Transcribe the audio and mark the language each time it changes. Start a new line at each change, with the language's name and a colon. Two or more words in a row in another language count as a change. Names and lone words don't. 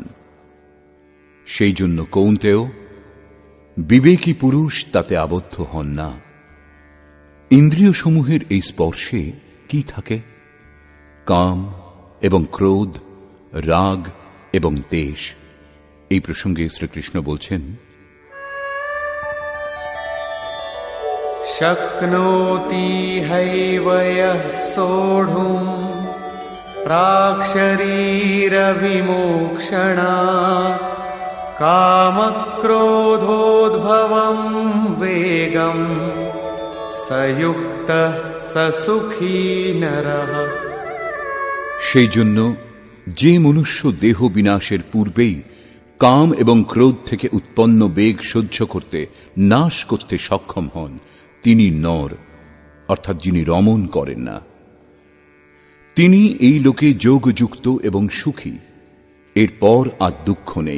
Bangla: সেই জন্য কৌন্তেয়, বিবেকী পুরুষ তাতে আবদ্ধ হন না। ইন্দ্রিয়সমূহের এই স্পর্শে কি থাকে? কাম এবং ক্রোধ, রাগ এবং দ্বেষ। এই প্রসঙ্গে শ্রীকৃষ্ণ বলছেন,
Sanskrit: शक्नोति हैव यः सोढुम् प्राक्शरीरविमोक्षणात् कामक्रोधोद्भवं वेगं सयुक्तः स सुखी नरः।
Bangla: সেই জন্য যে মনুষ্য দেহ বিনাশের পূর্বেই কাম এবং ক্রোধ থেকে উৎপন্ন বেগ সহ্য করতে নাশ করতে সক্ষম হন, তিনি নর, অর্থাৎ যিনি রমণ করেন না। তিনি এই লোকে যোগযুক্ত এবং সুখী, এরপর আর দুঃখ নেই।